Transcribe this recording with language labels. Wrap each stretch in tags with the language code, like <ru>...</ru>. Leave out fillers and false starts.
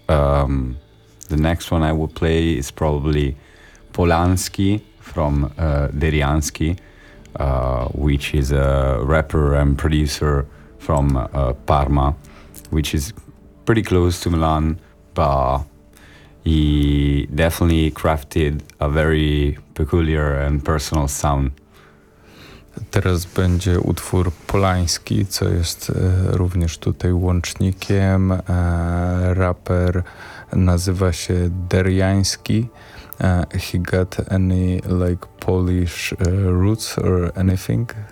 <en>The next one I will play is probably Polanski from Derianski, which is a rapper and producer from Parma, which is pretty close to Milan, but he definitely crafted a very peculiar and personal sound.</en> <pl>Teraz będzie utwór Polański, co jest również tutaj łącznikiem. Raper nazywa się Derianski.</pl> <en>He got any like Polish roots or anything?</en>